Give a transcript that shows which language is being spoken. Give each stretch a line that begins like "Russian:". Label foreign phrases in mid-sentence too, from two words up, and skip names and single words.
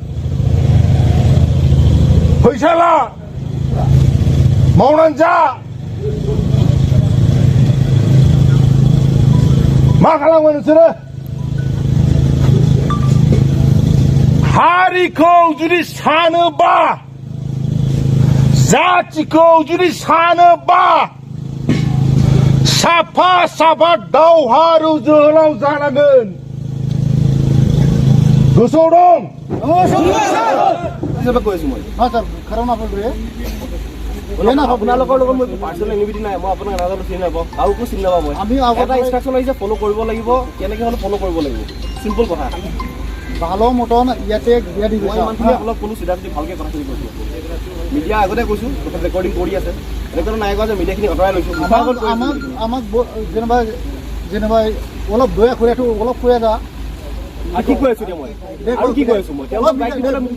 Bodo: फैसा ला मावनानै जा मा खालामगोन नोंसोरो हारिखौ जुदि सानोबा जातिखौ जुदि सानोबा साफा साफा दावहारु जोहोलाव जानांगोन गोसोआव दं
Assamese: আপোনালোকৰ লগত মই
English: personal enmity
Assamese: নাই মই আপোনাক নাজানো চিনি নাপাওঁ কাউকো চিনি নাপাওঁ মই আমি এটা ইনষ্ট্ৰাকচন আহিছে ফলো কৰিব লাগিব কেনেকৈ হ'লে ফলো কৰিব লাগিব চিম্পল কথা
Bangla: ভালো মতন
Assamese: ইয়াতে দিয়া দি গৈছে মই অলপ কোনো সিদ্ধান্ত ভালকে কথাখিনি কৈছো মিডিয়া আগতে কৈছো ৰেকৰ্ডিং কৰি আছে ৰেকৰ্ড নাই কৰা যে মিডিয়াখিনি অতৰাই লৈছো আমাক যেনেবা অলপ দয়া কৰি অলপ কৈ যা আর কি কইছো মই আর কি কইছো মই অলপ বাইক দিলে